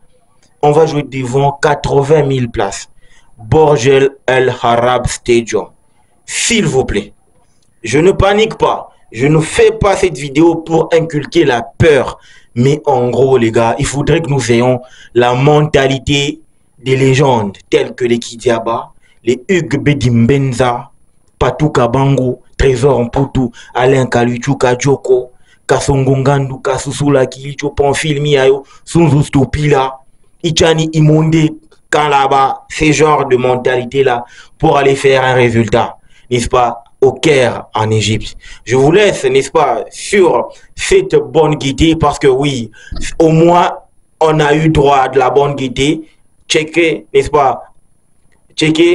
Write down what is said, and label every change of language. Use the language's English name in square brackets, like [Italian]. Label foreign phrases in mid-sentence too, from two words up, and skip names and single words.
[French] On va jouer devant 80 000 places. Borgel El Harab Stadium. S'il vous plaît, je ne panique pas. Je ne fais pas cette vidéo pour inculquer la peur. Mais en gros, les gars, il faudrait que nous ayons la mentalité des légendes telles que les Kidiaba, les Hugues Bedimbenza, Patou Kabango, Trésor Mputu, Alain Kaluchu Kajoko, Kasongongandu, Kasusula Kilicho, Pamphile Miayo, Sunzu Stupila, Ichani Imonde, Kalaba, ces genres de mentalité-là pour aller faire un résultat, n'est-ce pas, au Caire en Égypte. Je vous laisse, n'est-ce pas, sur cette bonne gaieté parce que oui, au moins, on a eu droit à de la bonne gaieté. Checker, n'est-ce pas, checker.